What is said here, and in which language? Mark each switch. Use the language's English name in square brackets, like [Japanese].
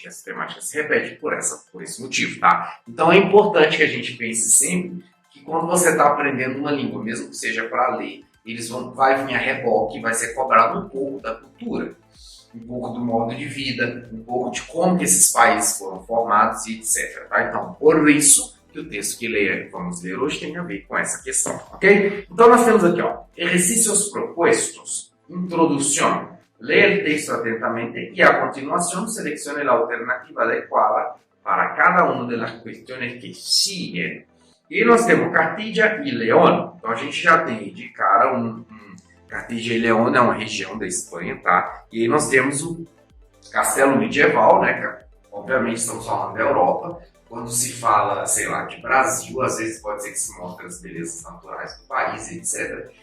[Portuguese] Que essa temática se repete por esse motivo, tá? Então é importante que a gente pense sempre que quando você está aprendendo uma língua, mesmo que seja para ler, vai vir a reboque e vai ser cobrado um pouco da cultura, um pouco do modo de vida, um pouco de como que esses países foram formados e etc. Tá? Então, por isso que o texto que vamos ler hoje tem a ver com essa questão, ok? Então nós temos aqui, ó, [Spanish] ejercicios propuestos, introducción. Lea el texto atentamente y a continuación seleccione la alternativa adecuada para cada una de las cuestiones que siguen. [Portuguese] E nós temos Castilla e León. Então a gente já tem de cara Castilla e León é uma região da Espanha, tá? E aí nós temos o castelo medieval, né? Que, obviamente estamos falando da Europa. Quando se fala, sei lá, de Brasil, às vezes pode ser que se mostre as belezas naturais do país, etc.